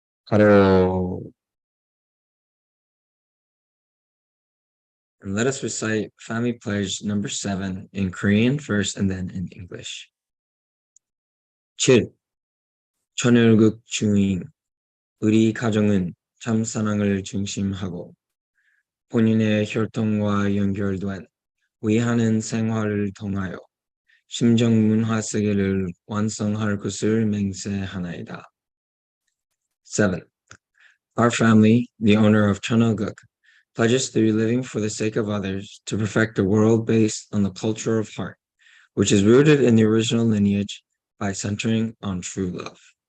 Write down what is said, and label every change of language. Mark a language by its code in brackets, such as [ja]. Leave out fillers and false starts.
[ko] 하려. [en] And let us recite Family Pledge number 7 in Korean first and then in English. [ko] 7. 천혈국 주인. 우리 가정은 참 사랑을 중심하고 본인의 혈통과 연결된 위하는 생활을 통하여 심정 문화 세계를 완성할 것을 맹세하나이다. 7. [en] Our family, the owner of Cheon, pledges to be living for the sake of others to perfect a world based on the culture of heart, which is rooted in the original lineage by centering on true love.